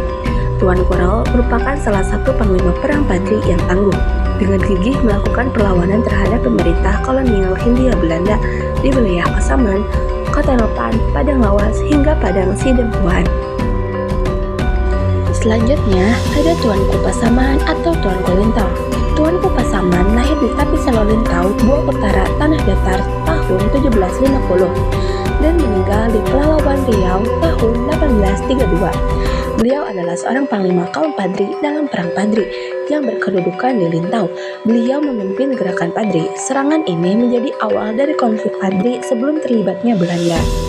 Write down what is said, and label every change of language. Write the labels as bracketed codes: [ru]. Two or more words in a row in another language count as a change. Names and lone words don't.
[id] Tuanku Rao merupakan salah satu panglima perang Padri yang tangguh. Dengan gigih melakukan perlawanan terhadap pemerintah kolonial Hindia Belanda di wilayah Pasaman, Kota Nopan, Padang Lawas, hingga Padang Sidempuan. Selanjutnya ada Tuanku Pasaman atau Tuanku Lintau. Tuanku Pasaman lahir di Tapisan Lintau, Buah Utara, Tanah Datar tahun 1750 dan meninggal di Pelalawan Riau tahun 1832. Beliau adalah seorang panglima kaum Padri dalam Perang Padri yang berkedudukan di Lintau. Beliau memimpin gerakan Padri. Serangan ini menjadi awal dari konflik Padri sebelum terlibatnya Belanda.